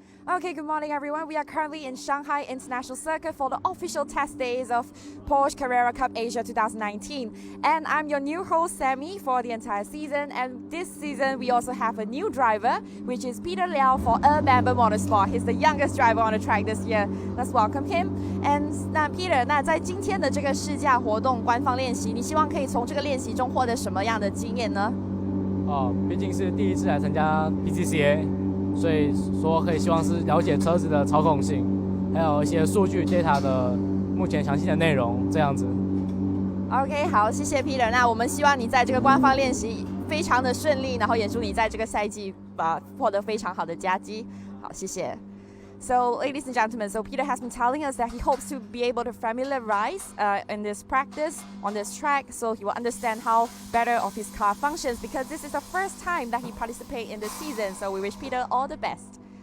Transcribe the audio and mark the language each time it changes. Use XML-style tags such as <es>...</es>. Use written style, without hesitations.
<en>Okay, good morning, everyone. We are currently in Shanghai International Circuit for the official test days of Porsche Carrera Cup Asia 2019. And I'm your new host, Sammie, for the entire season. And this season, we also have a new driver, which is Peter Liao for Bamber Motorsport. He's the youngest driver on the track this year. Let's welcome him.</en> <zh>And Peter, 在今天的这个试驾活动官方练习，你希望可以从这个练习中获得什么样的经验呢？毕竟是第一次来参加 PCCA。所以说可以希望是了解车子的操控性，还有一些数据 data 的目前详细的内容这样子。 OK， 好，谢谢 Peter。那我们希望你在这个官方练习非常的顺利，然后也祝你在这个赛季获得非常好的佳绩。好，谢谢。</zh> <en>So, ladies and gentlemen, so Peter has been telling us that he hopes to be able to familiarize in this practice on this track, so he will understand how better of his car functions, because this is the first time that he participates in this season. So we wish Peter all the best.</en>